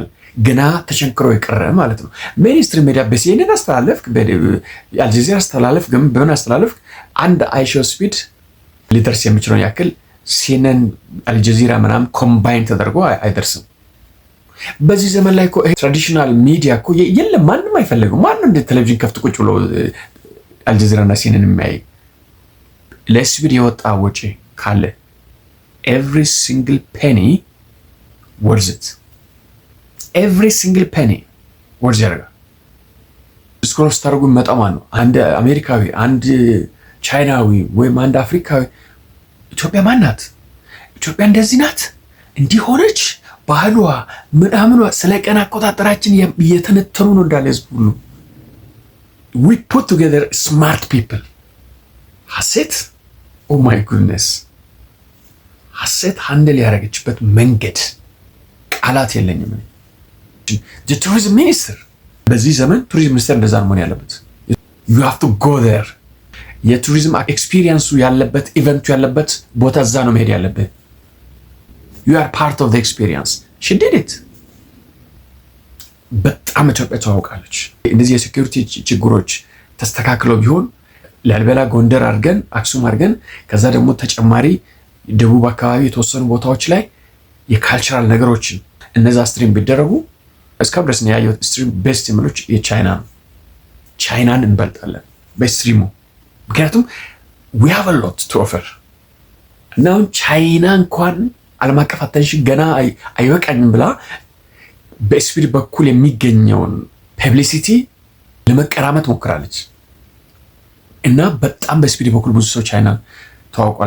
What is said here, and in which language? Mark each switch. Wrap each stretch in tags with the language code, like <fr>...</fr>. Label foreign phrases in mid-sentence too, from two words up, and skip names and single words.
<am>ገና ተቸንክሮ የቀረ ማለት ነው።</am> <en>mainstream media</en> <am>በሲኤንኤን አስተላለፍክ፣ በአልጀዚራ አስተላለፍክ፣ ግን በምን አስተላለፍክ አንድ አይሾ ስፒድ ሊደርስ የሚችለውን ያክል ሲኤንኤን አልጀዚራ ምናምን ኮምባይን ተደርጎ አይደርስም። በዚህ ዘመን ላይ እኮ</am> <en>traditional media</en> <am>እኮ የለም፣ ማንም አይፈልግም። ማንም እንደ ቴሌቪዥን ከፍት ቁጭ ብሎ አልጀዚራ እና ሲኤንኤን የሚያይ ለስፒድ የወጣ ወጪ ካለ</am> <en>every single penny worth it. every single penny worth it.</en> <am>ስክሮል ስታደርጉ መጣማ ነው። አንድ አሜሪካዊ፣ አንድ ቻይናዊ ወይም አንድ አፍሪካዊ ኢትዮጵያ ማን ናት? ኢትዮጵያ እንደዚህ ናት፣ እንዲህ ሆነች፣ ባህሏ ምናምኗ ስለ ቀን አቆጣጠራችን እየተነተኑ ነው እንዳለ ህዝብ ሁሉ።</am> <en>we put together smart people።</en> <am>ሀሴት</am> <en>oh my goodness</en> <am>ሀሴት ሃንድል ያደረገችበት መንገድ ቃላት የለኝም። የቱሪዝም ሚኒስትር በዚህ ዘመን ቱሪዝም ሚኒስትር እንደዛ ነው መሆን ያለበት።</am> <en>you have to go there።</en> <am>የቱሪዝም ኤክስፒሪየንሱ ያለበት ኢቨንቱ ያለበት ቦታ እዛ ነው መሄድ ያለበት።</am> <en>you are part of the experience። she did it።</en> <am>በጣም ኢትዮጵያ ተዋውቃለች። እንደዚህ የሴኩሪቲ ችግሮች ተስተካክለው ቢሆን ላሊበላ ጎንደር አድርገን አክሱም አድርገን ከዛ ደግሞ ተጨማሪ ደቡብ አካባቢ የተወሰኑ ቦታዎች ላይ የካልቸራል ነገሮችን እነዛ ስትሪም ቢደረጉ እስካሁን ድረስ ነው ያየሁት። ስትሪም ቤስት የምሎች የቻይና ነው። ቻይናን እንበልጣለን በስትሪሙ። ምክንያቱም</am> <en>we have a lot to offer።</en> <am>እና አሁን ቻይና እንኳን ዓለም አቀፍ አቴንሽን ገና አይበቃኝም ብላ በስፒድ በኩል የሚገኘውን ፐብሊሲቲ ለመቀራመት ሞክራለች። እና በጣም በስፒድ በኩል ብዙ ሰው ቻይና ተዋውቋል</am>